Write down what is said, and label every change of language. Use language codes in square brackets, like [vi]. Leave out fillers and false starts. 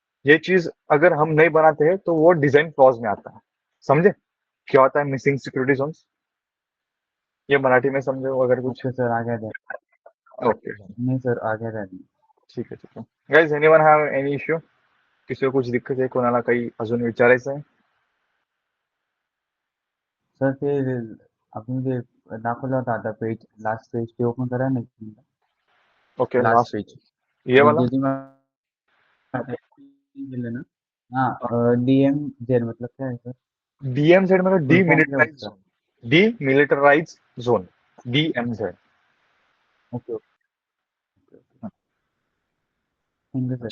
[hi] ये चीज अगर हम नहीं बनाते हैं तो वो डिजाइन फ्लॉज में आता है। समझे क्या होता है मिसिंग सिक्योरिटी जोन्स? ये मराठी में समझो अगर कुछ। ओके सर, आ गया था। [en] okay, [hi] नहीं सर, आ गया था। ठीक है ठीक है। [en] Guys anyone have any issue? [hi] किसी को कुछ दिक्कत आहे? [mr] कोणाला काही अजून विचारायचं आहे? सर ते आपण जे दाखवलं होतं आता पेज, लास्ट पेज ते ओपन करा ना एक minute. [en] okay, last last page [hi] ये [mr] जे [hi] वाला। [mr] जे तुम्ही दिलं ना. [hi] हाँ, डीएम जेड मतलब क्या है सर? DMZ मतलब फुल फॉर्म क्या है [en] demilitarize [hi] उसका? [en] Zone. Demilitarize zone, DMZ। [hi] Okay okay. समझे सर।